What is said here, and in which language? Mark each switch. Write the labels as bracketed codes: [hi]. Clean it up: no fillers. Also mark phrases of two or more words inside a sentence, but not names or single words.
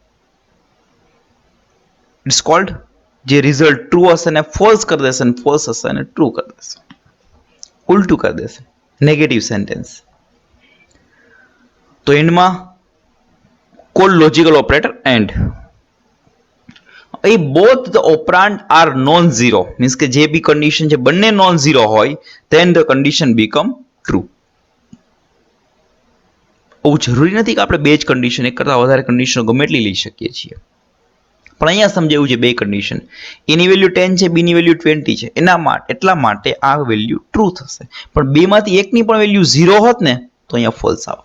[en] It's called [gu] જે રિઝલ્ટ ટ્રુ હશે ને ફોલ્સ કરી દેશે, ને ફોલ્સ હશે ને ટ્રુ કરી દેશે, ઉલટું કરી દેશે, [en] negative sentence. [gu] તો એન્ડમાં [en] call logical operator and. if both the operand are non-zero means [gu] કે જે બી કન્ડિશન છે બંને નોન ઝીરો હોય, [en] then the condition become true. [gu] એવું જરૂરી નથી કે આપણે બે જ કન્ડિશન, એક કરતા વધારે કન્ડિશન ગમે એટલી લઈ શકીએ છીએ, પણ અહીંયા સમજાવ્યું છે બે કન્ડિશન, એની વેલ્યુ 10 છે, બીની વેલ્યુ 20 છે, એટલા માટે આ વેલ્યુ ટ્રુ થશે. પણ બેમાંથી એકની પણ વેલ્યુ 0 હોત ને તો અહીંયા ફોલ્સ આવે.